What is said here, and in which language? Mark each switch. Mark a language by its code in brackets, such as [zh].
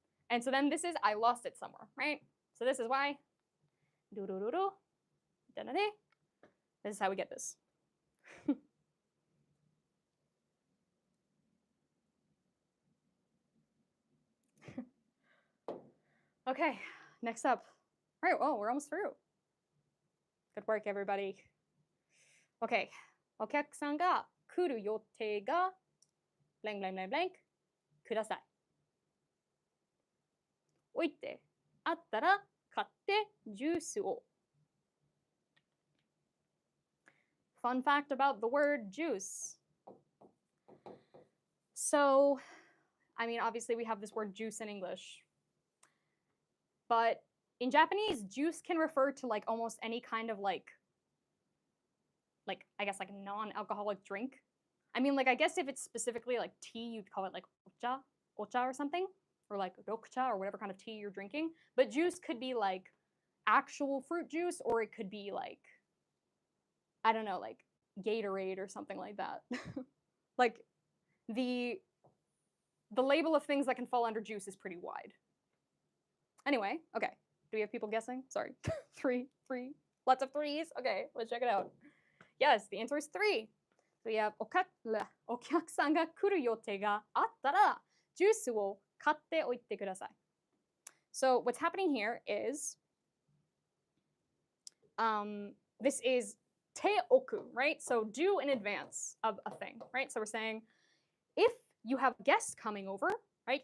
[en] And so then this is I lost it somewhere, right? So this is why this is how we get this. Okay, next up. All right, well, we're almost through. Good work, everybody. [ja] Okay, お客さんが来る予定が [en] blank blank blank blank [ja] ください。置いてあったら買ってジュースを。 [en] Fun fact about the word juice. So, I mean, obviously we have this word juice in English. But in Japanese, juice can refer to like almost any kind of like I guess like non-alcoholic drink. I mean, like I guess if it's specifically like tea, you'd call it like ocha or something, or like rokucha or whatever kind of tea you're drinking. But juice could be like actual fruit juice, or it could be like I don't know, like Gatorade or something like that. Like the label of things that can fall under juice is pretty wide. Anyway, okay. Do we have people guessing? Sorry. 3. Lots of 3s. Okay, let's check it out. Yes, the answer is 3. [ja] So we have お客さんが来る予定があったらジュースを買っておいてください。 [en] So what's happening here is this is teoku, right? So do in advance of a thing, right? So we're saying if you have guests coming over, right?